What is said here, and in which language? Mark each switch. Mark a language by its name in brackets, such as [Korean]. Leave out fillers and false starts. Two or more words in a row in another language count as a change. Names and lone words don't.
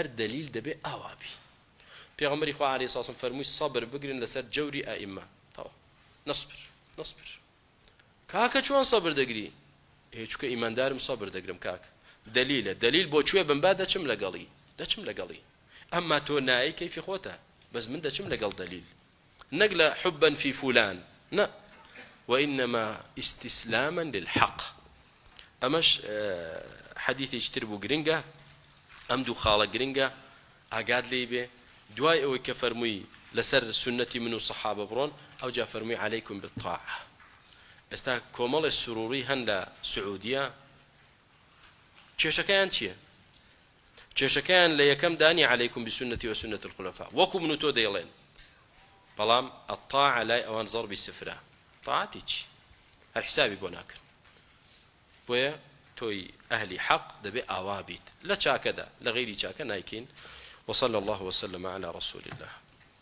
[Central Kurdish] دەلیل دەبێ ئاوابی پێغەمبەری خوا عەلەیهی سڵام فەرمووی سەبر بگرن لەسەر جەوری ئائیمە تەواو نەسبر کاکە چۆن سەبر دەگری چکە ئیماندارم سەبر دەگرم کاک دلیلە دلیل بۆ کوێ بمبا دەچم لەگەڵی ئەمما تۆ نایی کەیفی خۆتە بەس من دەچم لەگەڵ دلیل نەک لە [Arabic] حبا في فلان [Central Kurdish] نا [Arabic] وإنما استسلاما للحق [Central Kurdish] ئەمەش حەدیثێکی تر بوو گرنگە ئەم دوو خاڵە گرنگە ئاگاد لێی بێ دوای ئەوەی کە فەرمووی لەسەر سنەتی من و سەحابە بڕۆن ئەو جا فەرمووی [Arabic] عليكم بالطاعة [Central Kurdish] ئێستا کۆمەڵی سروری هەن لە سعودیە کێشەکەیان چییە کێشەکەیان لە یەکەم دانی [Arabic] عليكم بسنتي وسنة الخلفاء [Central Kurdish] وەکو من و تۆ دەیڵێن بەڵام الطاعة لای ئەوان زەربی سفرە طاعەتی چی هەر حسابی بۆ ناکرد بۆیە تۆی ئەهلی حەق دەبێ ئاوا بیت لە چاکەدا لە غەیری چاکە نایکەین [Arabic] وصلى الله وسلم على رسول الله